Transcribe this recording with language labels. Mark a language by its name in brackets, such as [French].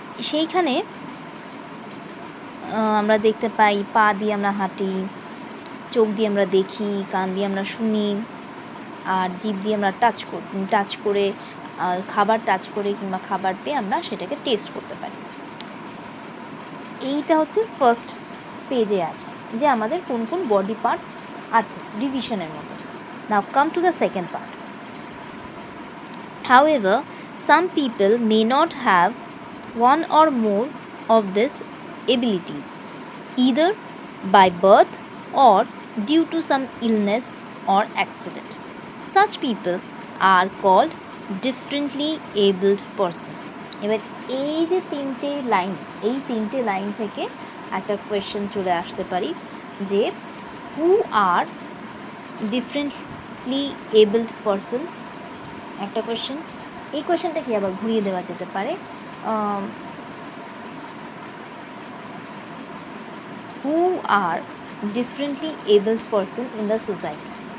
[Bangla] সেইখানে আমরা দেখতে পাই পা দিয়ে আমরা হাঁটি, চোখ দিয়ে আমরা দেখি, কান দিয়ে আমরা শুনি, আর জিভ দিয়ে আমরা টাচ করে খাবার টাচ করে কিংবা খাবার পেয়ে আমরা সেটাকে টেস্ট করতে পারি। এইটা হচ্ছে ফার্স্ট পেজে আছে যে আমাদের কোন কোন বডি পার্টস আছে ডিভিশনের মতো। [English] Now come to the second part. However, some people may not have one or more of these abilities, either by birth or due to some illness or accident. Such people are called differently abled person. [Bangla] এবার এই যে তিনটে line থেকে একটা question চলে আসতে পারি যে [English] Who are differently abled person. [Bangla] একটা কোয়েশ্চেন, এই কোয়েশ্চেনটা কি আবার ঘুরিয়ে দেওয়া যেতে পারে, [English] Who are differently abled person in the society.